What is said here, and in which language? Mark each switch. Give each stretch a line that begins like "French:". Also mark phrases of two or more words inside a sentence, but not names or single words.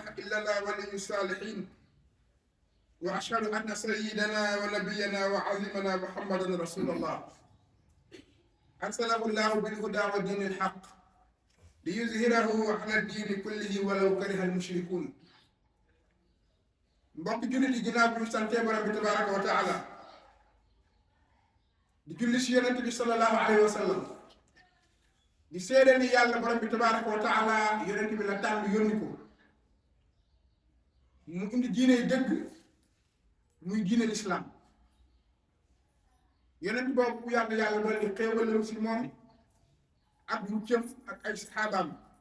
Arabic: إلا الله ولي الصالحين وأشهد أن سيدنا ونبينا وعظيمنا محمدا رسول الله أرسله الله بالهدى ودين الحق ليظهره على الدين كله ولو كره المشركون
Wolof: mbokk jullit yi ginnaaw bi ñu santee borom bi
Arabic: تبارك وتعالى
Wolof: di julli si yonent bi
Arabic: صلى الله عليه وسلم
Wolof: di seede ni yàlla borom bi
Arabic: تبارك وتعالى
Wolof: yonent bi la tànn yónni ko mu indi diine dëgg muy diine lislaam yonent boobu bu yàlla doon di xéewalam si moom ak mu cëm ak ay saxaabaam